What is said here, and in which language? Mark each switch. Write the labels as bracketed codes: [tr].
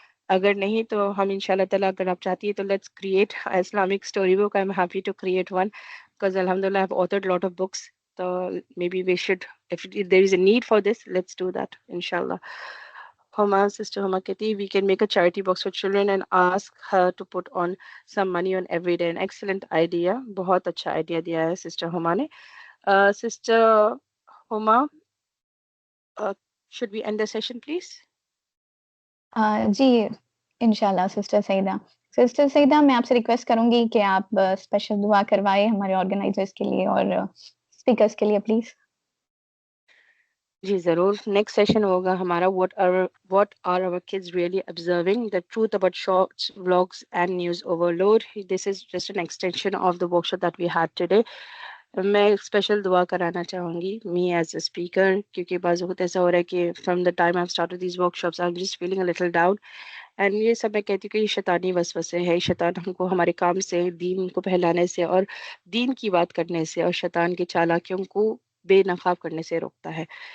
[hi] अगर नहीं तो हम इंशाल्लाह ताला, अगर आप चाहती है तो [en] let's create Islamic storybook. I'm happy to create one because alhamdulillah I've authored a lot of books. So maybe we should, if there is a need for this, let's do that inshallah. Sister Huma Keti, we can make a charity box for children and ask her to put on some money on every day. An excellent idea. [hi] बहुत अच्छा idea दिया है Sister Huma ने. [en] Sister Huma, should we end the session, please? [hi] जी, इंशाल्लाह sister Saeeda. Sister Saeeda, मैं आपसे request करूँगी कि आप स्पेशल दुआ करवाएँ हमारे ऑर्गेनाइजर्स के लिए और स्पीकर्स के लिए प्लीज़. जी ज़रूर. नेक्स्ट सेशन होगा हमारा [en] what are our kids really observing, the truth about shorts, vlogs and news overload. This is just an extension of the workshop that we had today. [hi] मैं special दुआ कराना चाहूँगी [en] me as a speaker, [hi] क्योंकि बाज़ वक्त ऐसा हो रहा है कि [en] From the time I started these workshops I am just feeling a little down. [hi] And ये सब मैं कहती हूँ कि ये शैतानी वसवसे है. शैतान हमको हमारे काम से, दीन को फैलाने से और दीन की बात करने से और शैतान की चालाकियों को बेनकाब करने से रोकता है.